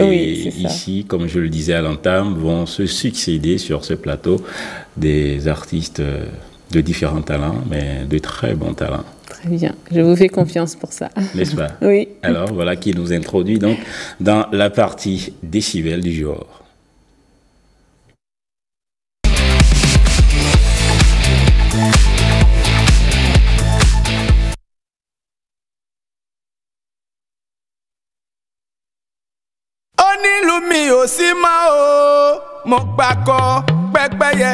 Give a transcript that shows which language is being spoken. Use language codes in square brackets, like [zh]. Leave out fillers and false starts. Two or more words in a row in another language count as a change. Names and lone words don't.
[fr] Oui, et ici, comme je le disais à l'entame, vont se succéder sur ce plateau des artistes de différents talents, mais de très bons talents. Très bien, je vous fais confiance pour ça. N'est-ce pas? Oui. Alors, voilà qui nous introduit donc dans la partie décibel du jour. [yo] Onílùmí ò sí mọ́ o, mo gbàgbọ́ pẹ́pẹ́yẹ.